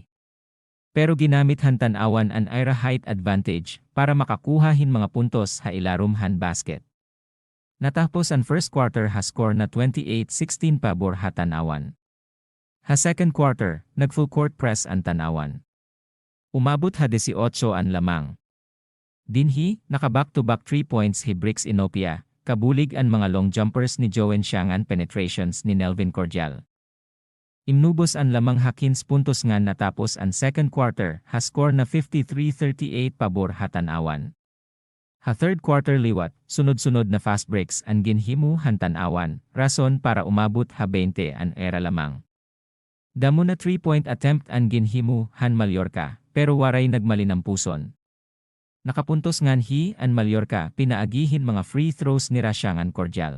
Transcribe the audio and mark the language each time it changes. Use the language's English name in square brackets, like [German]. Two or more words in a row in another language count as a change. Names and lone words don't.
[Waray] Pero ginamit han Tanawan an ira [English] height advantage [Waray] para makakuha hin mga puntos ha ilarum han basket. Natapos ang [English] first quarter [Waray] ha score na 28-16 pabor ha Tanawan. Ha [English] second quarter, [Waray] nag [English] full court press [Waray] ang Tanawan. Umabot ha 18 ang lamang. Dinhi, naka [English] back-to-back 3 points [Waray] hi Bricks Inopia, kabulig ang mga [English] long jumpers [Waray] ni Joen Siangan penetrations ni Nelvin Cordial. Imnubos ang lamang ha 15 puntos nga natapos ang [English] second quarter [Waray] ha score na 53-38 pabor ha Tanawan. Ha [English] third quarter [Waray] liwat, sunod-sunod na [English] fast breaks [Waray] ang ginhimo han Tanawan, rason para umabot ha 20 ang era lamang. Damo na [English] 3-point attempt [Waray] ang ginhimo han Mallorca, pero waray nagmalinampuson. Nakapuntos ngan hi ang Mallorca pinaagihin mga [English] free throws [Waray] ni Siangan Cordial.